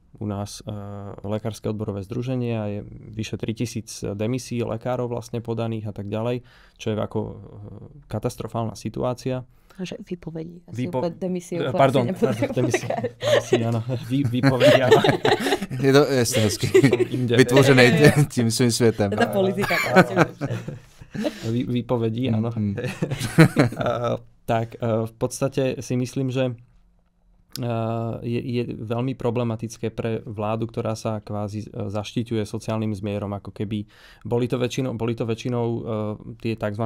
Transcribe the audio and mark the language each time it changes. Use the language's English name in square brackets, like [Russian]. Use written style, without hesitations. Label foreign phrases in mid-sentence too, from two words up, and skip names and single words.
[Slovak] U nás lekárske odborové združenie a je vyše 3000 demisí lekárov vlastne podaných a tak ďalej, čo je ako katastrofálna situácia. Že vypovedí. Demisie. Pardon, demisie, áno. Vypovedí, áno. [Czech] Je to hezky. Vytvořený tím svým světem. To je politika. [Slovak] Vypovedí, áno. Tak v podstate si myslím, že je veľmi problematické pre vládu, ktorá sa kvázi zaštiťuje sociálnym zmierom, ako keby boli to väčšinou tie tzv.